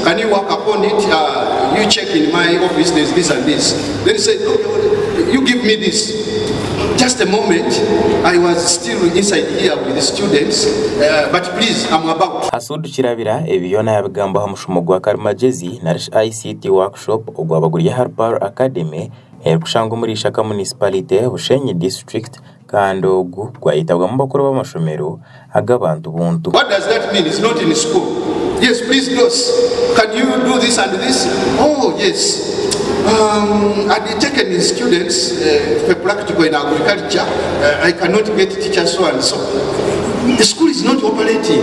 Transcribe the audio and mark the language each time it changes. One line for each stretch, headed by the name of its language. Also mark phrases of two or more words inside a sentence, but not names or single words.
English: can you work upon it? You check in my office, there's this and this. Then he said, okay, you give me this. Just a moment, I was still inside here with the students, but please, I'm about.
Nyankole: Asudu kirabira ebiyona yabigamba hamushumo gwa karimagyezi na
English: ICT workshop
Nyankole: ogwabaguriye Harper Academy kushanga muri Shaka municipality Bushenyi district kandi ogu gwayitabwa mu bakuru b'amashomero agabantu buntu.
English: What does that mean? It's not in school. Yes, please, boss. Can you do this and this? Oh, yes. I've taken students for practical in agriculture. I cannot get teachers so and so. The school is not operating.